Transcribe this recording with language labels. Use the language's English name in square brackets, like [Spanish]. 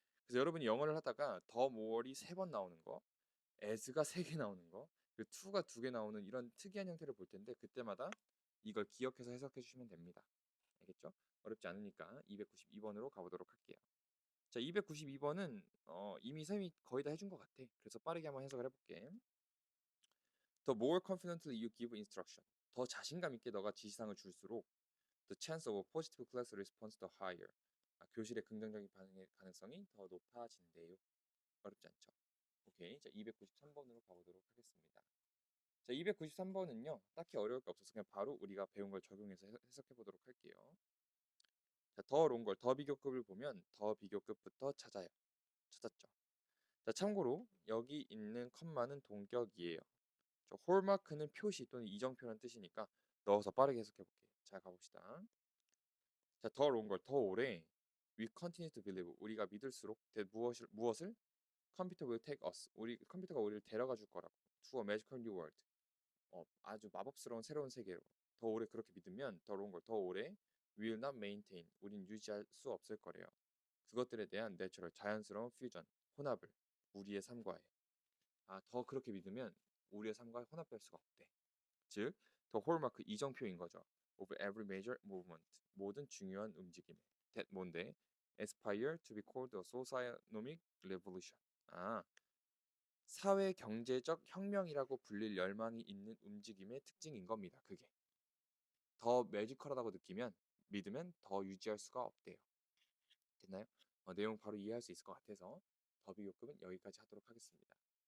[Korean] 그래서 여러분이 영어를 하다가 더 more이 3번 나오는 거, as가 3개 나오는 거, 그리고 to가 2개 나오는 이런 특이한 형태를 볼 텐데 그때마다 이걸 기억해서 해석해 주시면 됩니다. 알겠죠? 어렵지 않으니까 292번으로 가보도록 할게요. 자, 292번은 이미 쌤이 거의 다 해준 것 같아. 그래서 빠르게 한번 해석을 해볼게. [English] The more confidently you give instruction. [Korean] 더 자신감 있게 너가 지시사항을 줄수록 [English] the chance of a positive class response the higher. [Korean] 교실의 긍정적인 반응의 가능성이 더 높아진대요. 어렵지 않죠? 오케이. 자, 293번으로 가보도록 하겠습니다. 자, 293번은요. 딱히 어려울 게 없어서 그냥 바로 우리가 배운 걸 적용해서 해석해 보도록 할게요. 자, 더 롱걸, 더 비교급을 보면 더 비교급부터 찾아요. 찾았죠? 자, 참고로 여기 있는 컴마는 동격이에요. 저 홀마크는 표시 또는 이정표라는 뜻이니까 넣어서 빠르게 해석해 볼게요. 자, 가봅시다. 자, 더 롱걸, 더 오래 [English] we continue to believe [Korean] 우리가 믿을수록 무엇을 컴퓨터 [English] will take us [Korean] 우리 컴퓨터가 우리를 데려가 줄 거라고 [English] to a magical new world [Korean] 아주 마법스러운 새로운 세계로 더 오래 그렇게 믿으면 더 롱걸 더 오래 [English] will not maintain [Korean] 우린 유지할 수 없을 거래요. 그것들에 대한 내추럴 자연스러운 퓨전 혼합을 우리의 삶과의 더 그렇게 믿으면 우리의 삶과 혼합할 수가 없대. 즉, 더 홀마크 이정표인 거죠. [English] of every major movement [Korean] 모든 중요한 움직임. [English] that 뭔데? aspire to be called a socioeconomic revolution. [Korean] 사회 경제적 혁명이라고 불릴 열망이 있는 움직임의 특징인 겁니다. 그게 더 매지컬하다고 느끼면 믿으면 더 유지할 수가 없대요. 됐나요? 내용 바로 이해할 수 있을 것 같아서 더 비교급은 여기까지 하도록 하겠습니다.